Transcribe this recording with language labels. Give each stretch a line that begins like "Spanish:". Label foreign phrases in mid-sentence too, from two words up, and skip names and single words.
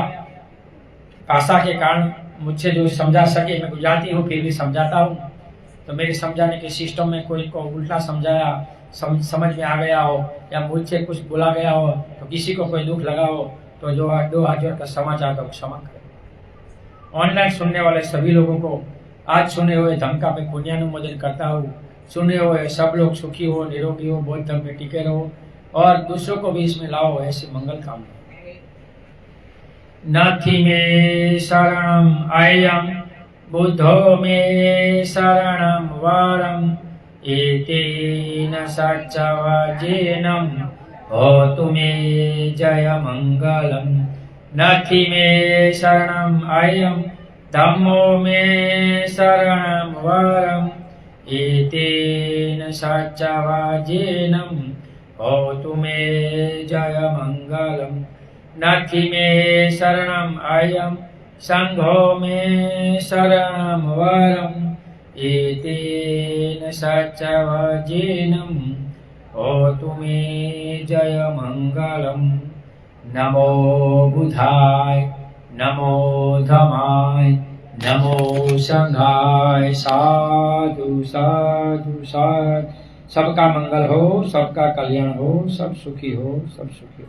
Hindi: भाषा के कारण मुझसे जो समझा सके, मैं गुजराती हूँ फिर भी समझाता हूँ, तो मेरे समझाने के सिस्टम में कोई को उल्टा समझाया, समझ में आ गया हो या मुझसे कुछ बोला गया हो तो किसी को कोई दुख लगा हो तो जो 2 हाथ जोड़कर समाचार का क्षमा करें। ऑनलाइन सुनने वाले सभी लोगों को आज सुने हुए धम्म का मैं पुण्यानुमोदन करता हूँ। सुने हुए सब लोग सुखी हो, निरोगी हो, बौद्ध धर्म में टिके रहो और दूसरों को भी इसमें लाओ, ऐसी मंगल कामना।
Pali: नाथी में शरणम आयम बुद्धो में शरणम वारम एतेन सच्चवजेनम होतु मे जय मंगलम। नाथी में शरणम आयम धम्मो में शरणम वारम एतेन सच्चवजेनम होतु मे जय मंगलम। नाथी में शरणम आयम संघो में शरणम वरम एतेन सच्चवजेनम होतु मे जय मंगलम। नमो बुधाय, नमो धमाय, नमो संघाय। साधु साधु साधु।
Hindi: सबका मंगल हो, सबका कल्याण हो, सब सुखी हो, सब सुखी हो।